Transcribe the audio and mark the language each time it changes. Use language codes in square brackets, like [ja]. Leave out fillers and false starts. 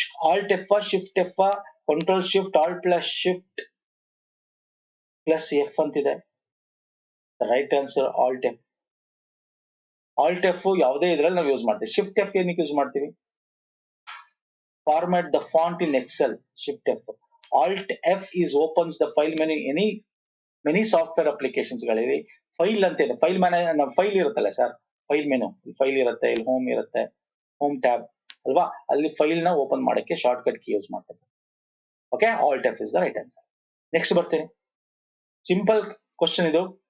[kn] Alt F, Shift F, control shift Alt plus shift plus F ಅಂತಿದೆ. Right answer Alt F. Alt F ಯಾವುದೇ ಇದ್ರಲ್ಲಿ ನಾವು use ಮಾಡ್ತೀವಿ. Shift F ಏನಕ್ಕೆ use ಮಾಡ್ತೀವಿ? [en] Format the font in Excel. [kn] Shift F. [en] Alt F is opens the file menu many software applications [kn] ಗಳಿವೆ. File ಅಂತ ಇದೆ, ಫೈಲ್ ಇರುತ್ತಲ್ಲ ಸರ್, ಫೈಲ್ ಮೆನು, ಫೈಲ್ ಇರುತ್ತೆ, ಇಲ್ಲಿ ಹೋಮ್ ಇರುತ್ತೆ, ಹೋಮ್ ಟ್ಯಾಬ್ ಅಲ್ವಾ, ಅಲ್ಲಿ ಫೈಲ್ ನ ಓಪನ್ ಮಾಡಕ್ಕೆ ಶಾರ್ಟ್ ಕಟ್ ಕೀ ಯೂಸ್ ಮಾಡ್ತಾರೆ. Okay, [en] Alt F is the right answer. [kn] Next ಬರ್ತೀನಿ, ಸಿಂಪಲ್ ಕ್ವಶನ್ ಇದು.